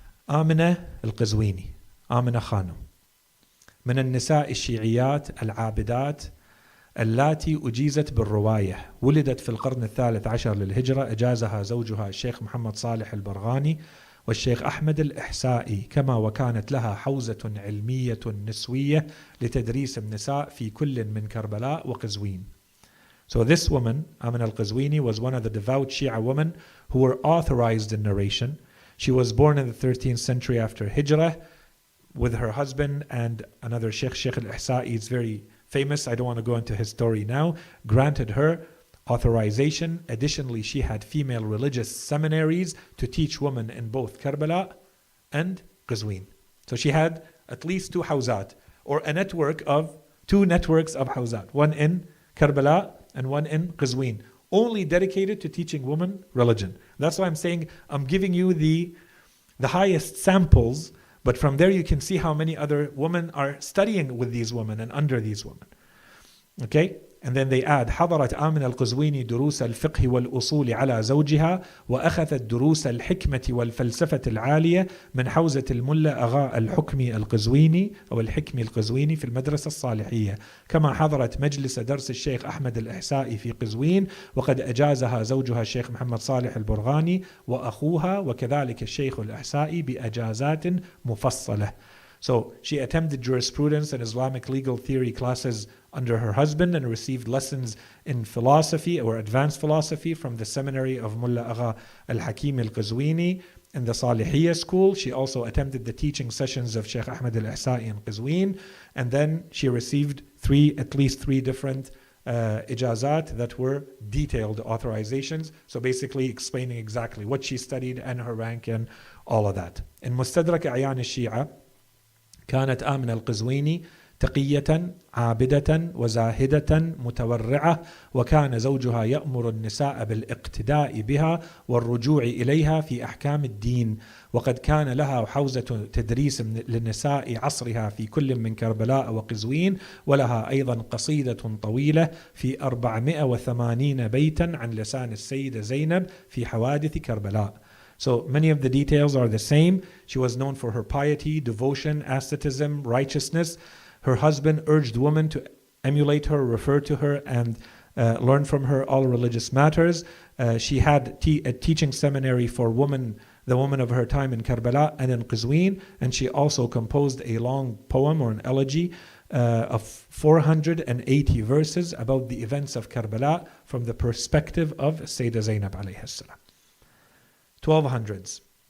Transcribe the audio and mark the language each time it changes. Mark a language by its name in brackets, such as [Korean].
[Arabic] آمنة القزويني، آمنة خانم، من النساء الشيعيات العابدات اللاتي أجيزت بالرواية، ولدت في القرن 13 للهجرة، أجازها زوجها الشيخ محمد صالح البرغاني، والشيخ أحمد الإحسائي كما وكانت لها حوزة علمية نسوية لتدريس النساء في كل من كربلاء وقزوين. [English] So this woman, Amin al-Qazwini, was one of the devout Shia women who were authorized in narration. She was born in the 13th century after Hijrah with her husband and another Sheikh al-Ihsa'i. It's very famous. I don't want to go into his story now. Granted her authorization. Additionally, she had female religious seminaries to teach women in both Karbala and Qazwin. So she had at least two hawzat, or a network of two networks of hawzat, one in Karbala and one in Qazwin, only dedicated to teaching women religion. That's why I'm saying I'm giving you the highest samples, but from there you can see how many other women are studying with these women and under these women. Okay? And then they add [Arabic] حضرت آمنة القزويني دروس الفقه والأصول على زوجها وأخذت دروس الحكمة والفلسفة العالية من حوزة الملا أغا الحكمي القزويني أو الحكمي القزويني في المدرسة الصالحية، كما حضرت مجلس درس الشيخ أحمد الإحسائي في قزوين وقد أجازها زوجها الشيخ محمد صالح البرغاني وأخوها وكذلك الشيخ الإحسائي بأجازات مفصلة. [English] So she attended jurisprudence and Islamic legal theory classes under her husband and received lessons in philosophy or advanced philosophy from the seminary of Mullah Agha al-Hakim al-Qazwini in the Salihiyya school. She also attended the teaching sessions of Sheikh Ahmed al-Ihsa'i in Qazwin, and then she received at least three different ijazat that were detailed authorizations, so basically explaining exactly what she studied and her rank and all of that. [Arabic] In Mustadrak A'yan al-Shi'a, كانت آمنة القزويني تقية عابدة وزاهدة متورعة، وكان زوجها يأمر النساء بالاقتداء بها والرجوع إليها في أحكام الدين، وقد كان لها حوزة تدريس للنساء عصرها في كل من كربلاء وقزوين، ولها أيضا قصيدة طويلة في 480 بيتا عن لسان السيدة زينب في حوادث كربلاء. [English] So many of the details are the same. She was known for her piety, devotion, asceticism, righteousness. Her husband urged women to emulate her, refer to her, and learn from her all religious matters. She had a teaching seminary for the women of her time in Karbala and in Qazwin, and she also composed a long poem or an elegy of 480 verses about the events of Karbala from the perspective of Sayyidah Zainab alayhi salam. 1200s.